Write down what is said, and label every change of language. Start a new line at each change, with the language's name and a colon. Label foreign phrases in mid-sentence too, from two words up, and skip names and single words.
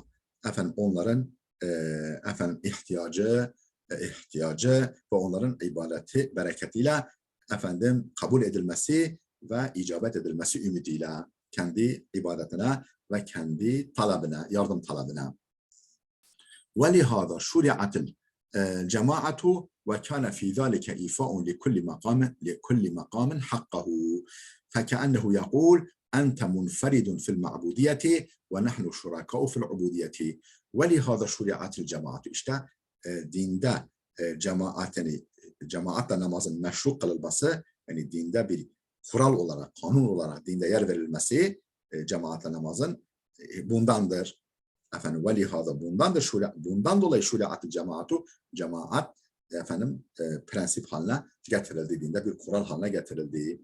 Turkish: Efendim onların ihtiyacı ve onların ibadeti bereketiyle efendim kabul edilmesi ve icabet edilmesi ümidiyle kendi ibadetine ve kendi talebine, yardım talebine.
Arabic: وَلِهَذَا شُرِعَتِ الْجَمَاعَةُ وَكَانَ فِي ذَلِكَ إِيفَاءٌ لِكُلِّ مَقَامٍ حَقَّهُ فَكَأَنَّهُ يَقُولُ أَنْتَ مُنْفَرِدٌ فِي الْمَعْبُودِيَّةِ وَنَحْنُ شُرَكَاءُ فِي الْعُبُودِيَّةِ وَلِهَذَا شُرِعَتِ الْجَمَاعَةُ.
Turkish: İşte dinde cemaatle namazın meşru kılınması, yani dinde bir kural olarak, kanun olarak dinde yer verilmesi cemaatle namazın bundandır. Efendim velihaza bundan dolayı
Arabic: شرعت الجماعة
Turkish: prensip haline getirildi, dinde bir kural haline getirildi.